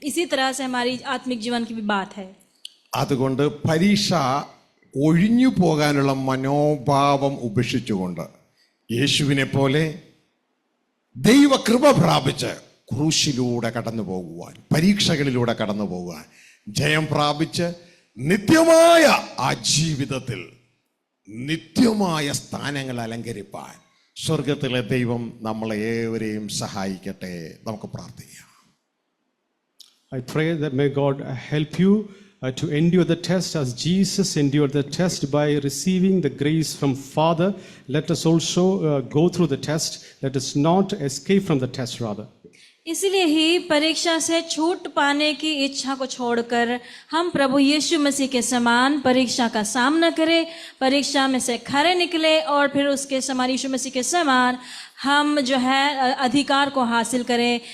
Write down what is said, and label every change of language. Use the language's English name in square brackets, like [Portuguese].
[Hindi] इसी तरह से हमारी आत्मिक जीवन की भी बात है। [Malayalam] അതുകൊണ്ട് പരീക്ഷ ഒഴിഞ്ഞു പോകാനുള്ള മനോഭാവം ഉപേക്ഷിച്ചുകൊണ്ട് യേശുവിനെ പോലെ ദൈവകൃപ പ്രാപിച്ച് ക്രൂശിലൂടെ കടന്നു പോകുവാൻ, പരീക്ഷകളിലൂടെ കടന്നു പോകുവാൻ, ജയം പ്രാപിച്ച് നിത്യമായ ആ ജീവിതത്തിൽ നിത്യമായ സ്ഥാനങ്ങൾ അലങ്കരിപ്പാൻ സ്വർഗത്തിലെ ദൈവം നമ്മളെ ഏവരെയും സഹായിക്കട്ടെ. നമുക്ക് പ്രാർത്ഥിക്കാം. [English] I pray that may God help you to endure the test as Jesus endured the test by receiving the grace from Father. Let us also go through the test. Let us not escape from the test, rather. [Hindi] इसलिए ही परीक्षा से छूट पाने की इच्छा को छोड़कर हम प्रभु यीशु मसीह के समान परीक्षा का सामना करें, परीक्षा में से खरे निकले, और फिर उसके समान, यीशु मसीह के समान हम जो है अधिकार को हासिल करें।